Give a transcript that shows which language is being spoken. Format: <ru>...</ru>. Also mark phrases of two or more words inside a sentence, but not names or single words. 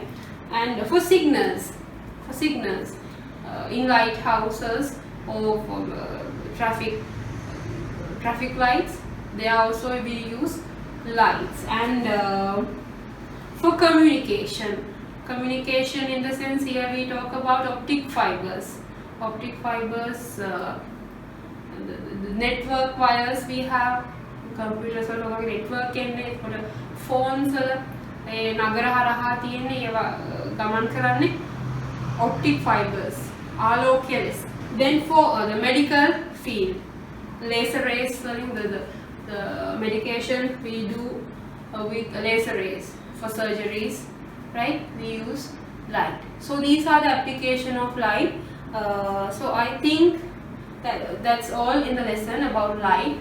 <en>And for signals, in lighthouses or for traffic lights, they also we use lights. And for communication in the sense, here we talk about optic fibers, the network wires we have,</en> <si>computers වල network එන්නේ phones වල ඒ නගර හරහා තියෙන ඒවා ගමන් කරන්නේ</si> <en>optic fibers,</en> <si>ආලෝකය ලෙස.</si> <en>Then for the medical field, laser rays, the medication we do with laser rays for surgeries, right? We use light. So these are the application of light. So I think that's all in the lesson about light.</en>